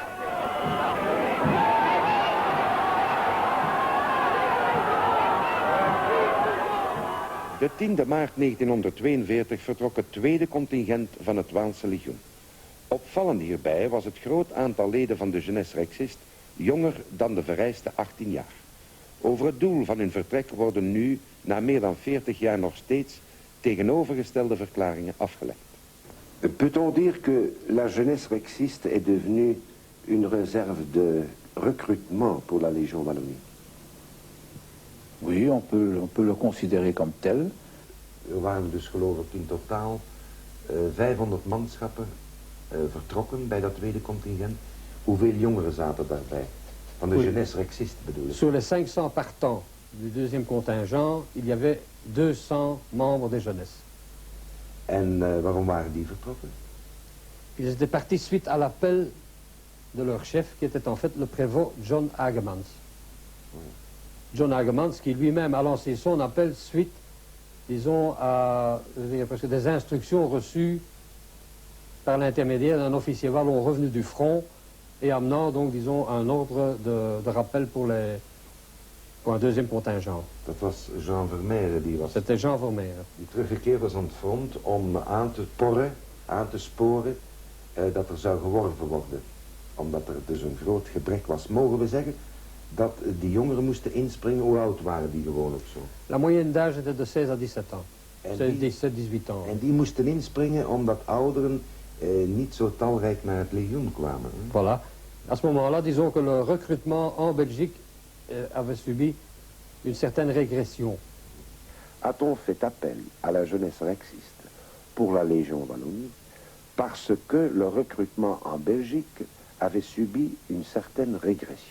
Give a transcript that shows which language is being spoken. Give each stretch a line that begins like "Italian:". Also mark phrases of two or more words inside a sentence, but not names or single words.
Dutch: De 10e maart 1942 vertrok het tweede contingent van het Waalse legioen. Opvallend hierbij was het groot aantal leden van de
French: jeunesse rexiste
Dutch: jonger dan de vereiste 18 jaar. Over het doel van hun vertrek worden nu, na meer dan 40 jaar nog steeds, tegenovergestelde verklaringen afgelegd.
French: Peut-on dire que la jeunesse rexiste est devenue une réserve de recrutement pour la Légion Wallonie? Oui, on peut le considérer comme tel.
Dutch: Er waren dus geloof ik in totaal 500 manschappen vertrokken bij dat tweede contingent. Hoeveel jongeren zaten daarbij? Van de
French: jeunesse rexiste
Dutch: bedoel ik.
French: Sur les 500 partants du deuxième contingent, il y avait 200 membres des jeunesses.
Dutch: En waarom waren die vertrokken?
French: Ils étaient partis suite à l'appel de leur chef, qui était en fait le prévôt John Hagemans. John Hagemans, qui lui-même a lancé son appel suite, disons, à parce que des instructions reçues par l'intermédiaire d'un officier wallon revenu du front et amenant donc, disons, un ordre de rappel pour un deuxième contingent.
Dutch: Dat was Jean Vermeer die was.
French: C'était Jean Vermeer.
Dutch: Die teruggekeerd was aan het front om aan te porren, aan te sporen dat er zou geworven worden. Omdat er dus een groot gebrek was. Mogen we zeggen dat die jongeren moesten inspringen? Hoe oud waren die gewoon of zo?
French: La moyenne d'âge était de 16 à 17 ans. 17-18 ans.
Dutch: En die moesten inspringen omdat ouderen niet zo talrijk naar het legioen kwamen. Hè?
French: Voilà. À ce moment-là, disons que le recrutement en Belgique avait subi une certaine régression. A-t-on fait appel à la jeunesse rexiste pour la Légion Wallonie parce que le recrutement en Belgique avait subi une certaine régression?